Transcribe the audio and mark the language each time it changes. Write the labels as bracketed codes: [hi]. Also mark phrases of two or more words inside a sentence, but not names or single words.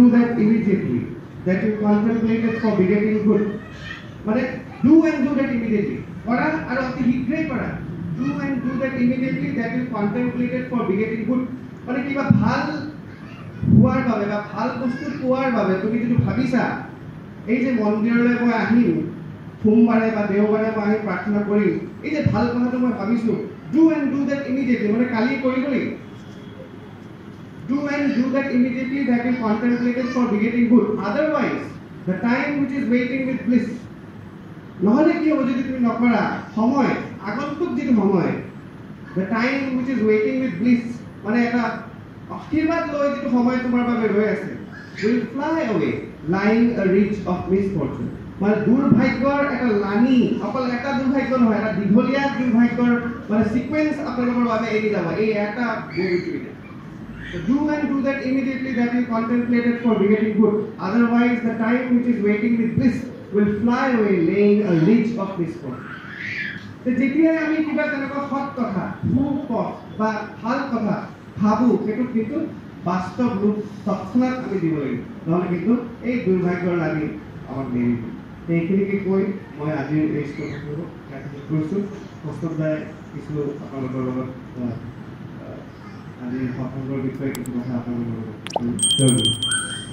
[en] that immediately that you contemplated for begetting good [as] মানে [en] do and do that immediately [as] কৰা আৰু অতি শীঘ্ৰেই কৰা [en] do and do that immediately that you contemplated for begetting good [as] মানে কিবা ভাল হোৱাৰ বাবে বা ভাল বস্তু পোৱাৰ বাবে তুমি যিটো ভাবিছা এই যে মন্দিৰলৈ মই আহিম সোমবাৰে বা দেওবাৰে মই আহি প্ৰাৰ্থনা কৰিম এই যে ভাল কথাটো মই ভাবিছোঁ [en] do and do that immediately [as] মানে কালি কৰিব লাগিব [en] do and do that immediately that is contemplated for begetting good otherwise the time which is waiting with bliss [as] নহলে কি হ'ব যদি তুমি নকৰা সময় আগন্তুক যিটো সময় [en] the time which is waiting with bliss [as] মানে এটা আশীৰ্বাদ লৈ যিটো সময় তোমাৰ বাবে ৰৈ আছে [en] will fly away lying a reach of misfortune [as] মানে দুৰ্ভাগ্যৰ এটা লানি অকল এটা দুৰ্ভাগ্য নহয় এটা দীঘলীয়া দুৰ্ভাগ্যৰ মানে সিকুৱেন্স আপোনালোকৰ বাবে এৰি যাব এই এটা গৈ [en] So do and do that immediately that you contemplated for begetting good. Otherwise, the time which is waiting with bliss will fly away, laying a reach of misfortune. So, [as] যেতিয়া আমি কিবা তেনেকুৱা সৎ কথা, সুপথ বা ভাল কথা ভাবোঁ, সেইটো কিন্তু বাস্তৱ ৰূপ তৎক্ষণাৎ আমি দিব লাগিব। নহ'লে কিন্তু এই দুৰ্ভাগ্যৰ লাগি আমাক নেৰিব। এইখিনিকে কৈ মই আজিৰ এই স্কুলটো কৈছোঁ। কষ্টদায় কিছু আপোনালোকৰ লগত আজি সৎসংগৰ বিষয়ে কিছু কথা আপোনালোকৰ লগত